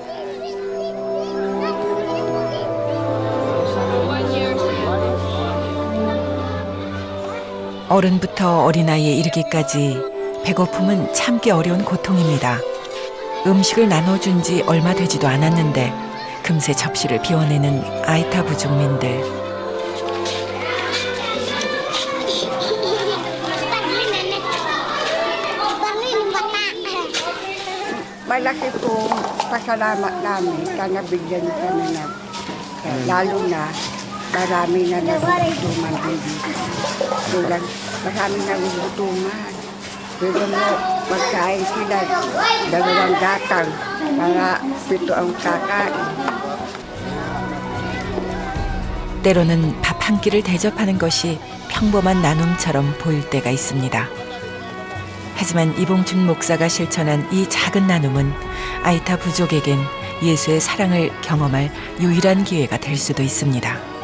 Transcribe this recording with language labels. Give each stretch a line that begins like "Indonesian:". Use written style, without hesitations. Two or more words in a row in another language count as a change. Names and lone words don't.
Korean: 어른부터 어린아이에 이르기까지 배고픔은 참기 어려운 고통입니다. 음식을 나눠준 지 얼마 되지도 않았는데 금세 접시를 비워내는 아이타 부족민들.
Filipino: Malaki pong pasalamat namin na nabigyan kami na lalo na marami na nagugutuman dito. Tulad marami nagugutuman. Pero magkain sila 2 gatang, mga 7 ang kakain.
Korean: 때로는 밥 한 끼를 대접하는 것이 평범한 나눔처럼 보일 때가 있습니다. 하지만 이봉준 목사가 실천한 이 작은 나눔은 아이타 부족에겐 예수의 사랑을 경험할 유일한 기회가 될 수도 있습니다.